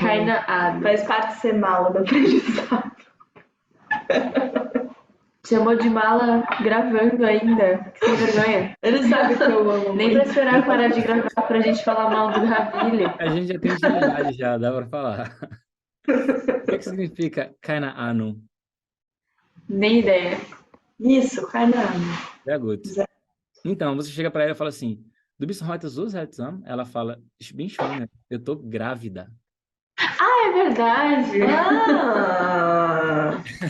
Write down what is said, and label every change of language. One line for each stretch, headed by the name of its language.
German: Keine Ahnung.
Portuguese: Faz parte de ser mala do aprendizado. Chamou de mala gravando ainda. Que sem vergonha. Ele sabe que eu amo. Nem pra esperar parar de gravar pra gente falar mal do Ravile. A gente já tem intimidade já, dá para falar. O que significa keine Ahnung? Nem ideia. Isso, carnal.
German: Sehr gut.
Portuguese: Então, você chega para ela e fala assim,
German: Du bist heute so seltsam.
Portuguese: Ela fala,
German: Ich bin schwanger.
Portuguese: Eu tô grávida. Ah, é verdade. Ah!